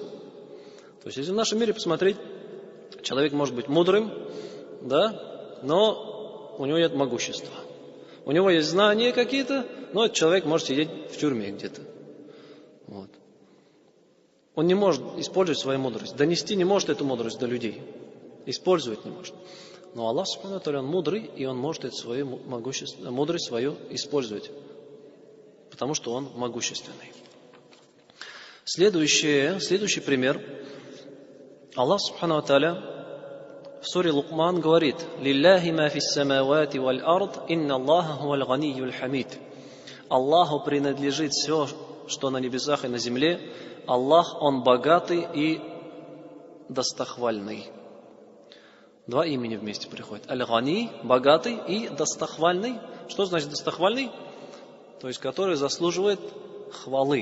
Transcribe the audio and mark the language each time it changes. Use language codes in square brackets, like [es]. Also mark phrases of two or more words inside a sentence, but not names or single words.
[ru] То есть если в нашем мире посмотреть, человек может быть мудрым, да, но у него нет могущества. У него есть знания какие-то, но этот человек может сидеть в тюрьме где-то. Вот. Он не может использовать свою мудрость. Донести не может эту мудрость до людей. Использовать не может. Но Аллах, [ar] سبحانه وتعالى, [ru] Он мудрый, и Он может эту свою мудрость свою использовать. Потому что Он могущественный. Следующий пример. Аллах, [ar] سبحانه وتعالى, [ru] в суре Лукман говорит: [ar] «لله ما في السماوات والأرض إن الله هو الغني الحميد». [ru] Аллаху принадлежит все, что на небесах и на земле. Аллах, Он богатый и достохвальный. Два имени вместе приходят. Аль-Гани, богатый, и достохвальный. Что значит достохвальный? То есть, который заслуживает хвалы.